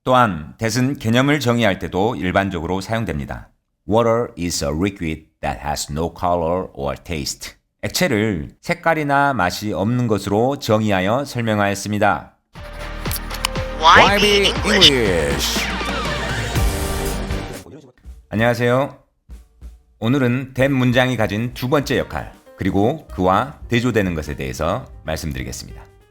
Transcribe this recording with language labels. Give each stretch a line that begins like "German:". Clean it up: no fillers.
Korean: 또한 that은 개념을 정의할 때도 일반적으로 사용됩니다.
English: Water is a liquid that has no color or taste.
Korean: 액체를 색깔이나 맛이 없는 것으로 정의하여 설명하였습니다.
English: YB English.
Korean: 안녕하세요. 오늘은 that 문장이 가진 두 번째 역할, 그리고 그와 대조되는 것에 대해서 말씀드리겠습니다.